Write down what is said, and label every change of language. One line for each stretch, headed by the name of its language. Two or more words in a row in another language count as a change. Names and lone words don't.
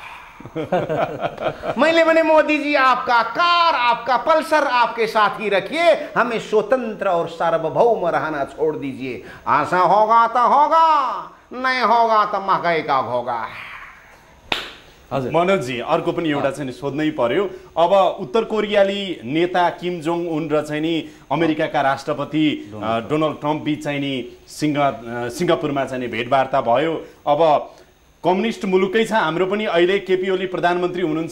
Hindi: मैंने बोले मोदी जी आपका कार, आपका पल्सर आपके साथ ही रखिए, हमें स्वतंत्र और सार्वभौम रहना छोड़ दीजिए। ऐसा होगा तो होगा, नहीं होगा तो मकै का होगा। मनोज जी,
Nepali: अर्को पनि एउटा चाहिँ सोध्नै पर्यो। अब उत्तर कोरियाली नेता किम जोङ उन र चाहिँ नि अमेरिकाका राष्ट्रपति डोनाल्ड ट्रम्प बीच चाहिँ नि सिङ्गापुरमा चाहिँ नि भेटवार्ता भयो। अब कम्युनिस्ट मुलुकै छ हाम्रो पनि, अहिले केपी ओली प्रधानमन्त्री हुनुहुन्छ।